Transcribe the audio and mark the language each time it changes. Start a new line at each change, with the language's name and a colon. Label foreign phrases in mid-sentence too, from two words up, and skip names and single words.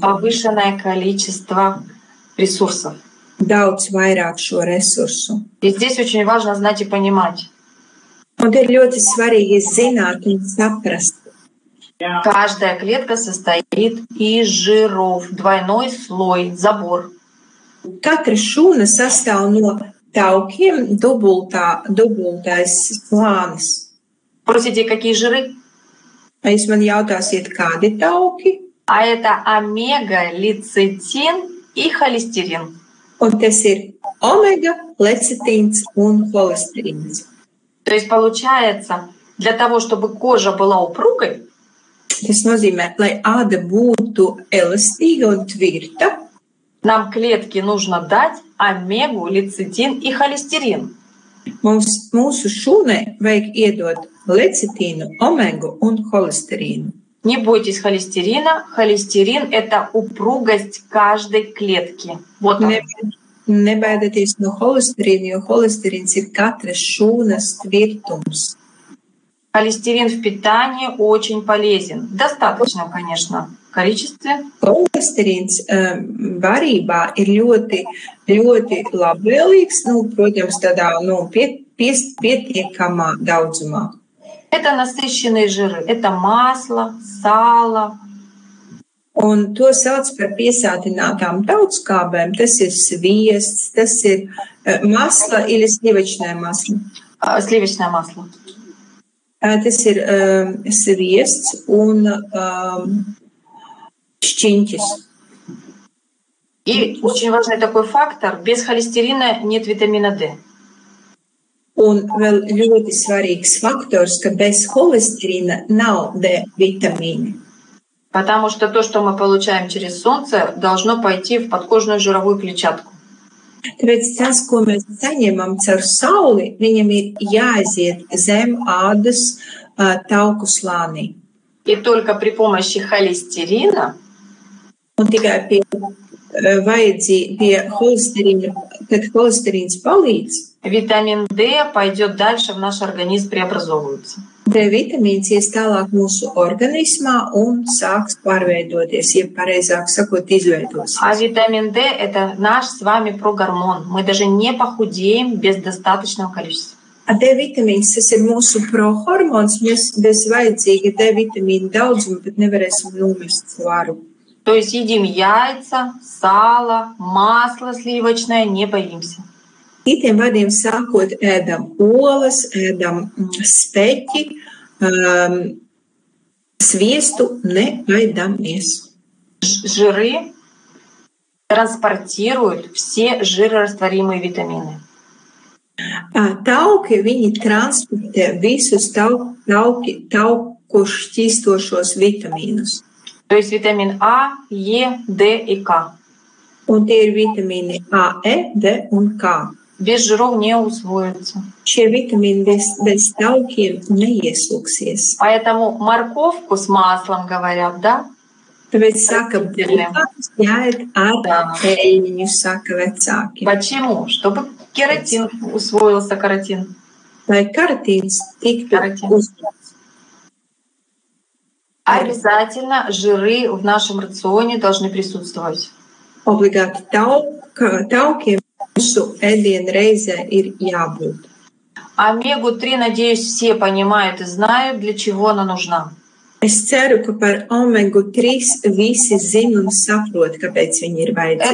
Russian: Повышенное количество ресурсов.
Latvian: Daudz vairāk šo resursu.
Russian: И здесь очень важно знать и понимать.
Latvian: Un te ir ļoti svarīgi zināt un saprast.
Russian: Каждая клетка состоит из жиров. Двойной слой, забор.
Latvian: Katra šūna sastāv no taukiem, dubultais slānis.
Russian: Спросите, какие жиры?
Latvian: Jūs man jautāsiet, kādi tauki?
Russian: А это омега, лецитин и холестерин.
Latvian: Un tas ir omega, lecitīns un holesterīns.
Russian: То есть получается, для того, чтобы кожа была упругой,
Latvian: Tas nozīmē, lai āda būtu elastīga un tvirta,
Russian: нам клетке нужно дать омегу, лецитин и холестерин.
Latvian: mūsu šūnai vajag iedot lecitīnu, omegu un holesterīnu.
Russian: Не бойтесь холестерина. Холестерин — это упругость каждой клетки. Вот он.
Latvian: Nebaidieties no holesterīna, jo holesterīns ir katras šūnas tvirtums.
Russian: Холестерин в питании очень полезен. В достаточном, конечно, количестве.
Latvian: Holesterīns barībā ir ļoti, ļoti labvēlīgs, protams, tādā pietiekamā daudzumā.
Russian: Это насыщенные жиры. Это масло, сало.
Latvian: Un to sauc par piesātinātām tautskābēm. Tas ir sviests, tas ir
Russian: масло или сливочное масло. Сливочное масло.
Latvian: Tas ir sviests un šķiņķis.
Russian: И очень важный такой фактор. Без холестерина нет витамина D.
Latvian: Un vēl ļoti svarīgs faktors, ka bez holesterīna nav D vitamīni.
Russian: Потому что то, что мы получаем через солнце, должно пойти в подкожную жировую клетчатку.
Latvian: Tāpēc tas, ko mēs saņemam caur sauli, viņam ir jāaiziet zem ādas tauku slānī.
Russian: И только при помощи холестерина
Latvian: Un tikai pie holesterīna, kad holesterīns palīdz,
Russian: витамин D пойдет дальше в наш организм, преобразовывается.
Latvian: D vitamīns ies tālāk mūsu organismā un sāks pārveidoties, ja pareizāk sakot, izveidosies.
Russian: А витамин D — это наш с вами прогормон. Мы даже не похудеем без достаточного количества.
Latvian: D vitamīns, tas ir mūsu prohormons, mēs bez vajadzīga D vitamīna daudzuma pat nevarēsim nomest svaru.
Russian: То есть едим яйца, сало, масло сливочное, не боимся.
Latvian: Citiem vārdiem sākot, ēdam olas, ēdam speķi, sviestu, nebaidamies.
Russian: Жиры транспортируют все жирорастворимые витамины.
Latvian: Tauki, viņi transportē visus tauku šķīstošos vitamīnus.
Russian: То есть витамин А, Е, Д и К.
Latvian: Un tie ir vitamīni A, E, D un K.
Russian: Без жиров не усвоятся.
Latvian: Šie vitamīni bez taukiem neieslūgsies.
Russian: Поэтому морковку с маслом говорят, да?
Latvian: Tāpēc saka, būtās jāiet ar eļļu, saka vecāki.
Russian: Почему? Чтобы кератин усвоился, каротин.
Latvian: Lai karotīns tiktu uzņemts.
Russian: Обязательно жиры в нашем рационе должны присутствовать.
Latvian: Obligāti taukiem mūsu ēdienu reizē ir jābūt.
Russian: Омегу-3, надеюсь, все понимают и знают, для чего она нужна.
Latvian: Es ceru, ka par omegu-3 visi zina un saprot, kāpēc viņi ir vajadzīgi.